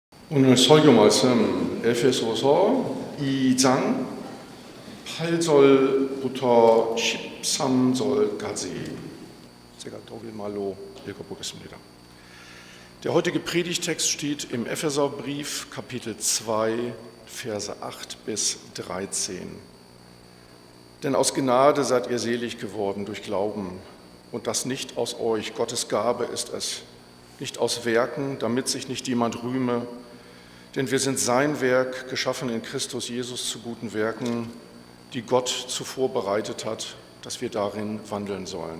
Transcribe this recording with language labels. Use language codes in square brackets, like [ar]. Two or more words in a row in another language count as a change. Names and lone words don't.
[ko] 오늘 설교 말씀 에베소서 2장 8절부터 13절까지 제가 독일말로 읽어보겠습니다. [de] Der heutige Predigtext steht im Epheserbrief Kapitel 2 Verse 8 bis 13. Denn aus Gnade seid ihr selig geworden durch Glauben, und das nicht aus euch, Gottes Gabe ist es, nicht aus Werken, damit sich nicht jemand rühme, denn wir sind sein Werk, geschaffen in Christus Jesus zu guten Werken, die Gott zuvor bereitet hat, dass wir darin wandeln sollen.